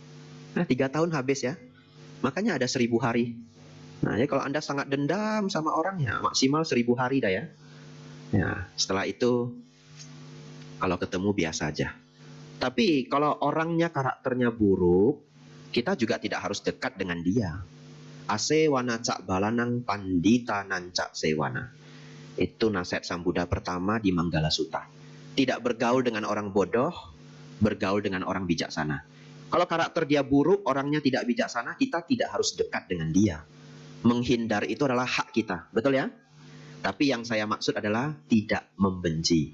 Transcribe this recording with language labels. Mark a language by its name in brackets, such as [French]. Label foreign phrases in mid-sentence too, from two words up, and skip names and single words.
[Indonesian] Nah, 3 tahun habis ya. Makanya ada 1000 hari. Nah, ya kalau Anda sangat dendam sama orang ya, maksimal 1000 hari dah ya. Ya, setelah itu kalau ketemu biasa aja. Tapi kalau orangnya karakternya buruk, kita juga tidak harus dekat dengan dia. [Pali] Asewana cak balanang pandita nancak sewana. [Indonesian] Itu nasihat Sang Buddha pertama di Manggala Sutta. Tidak bergaul dengan orang bodoh, bergaul dengan orang bijaksana. Kalau karakter dia buruk, orangnya tidak bijaksana, kita tidak harus dekat dengan dia. Menghindar itu adalah hak kita, betul ya? Tapi yang saya maksud adalah tidak membenci.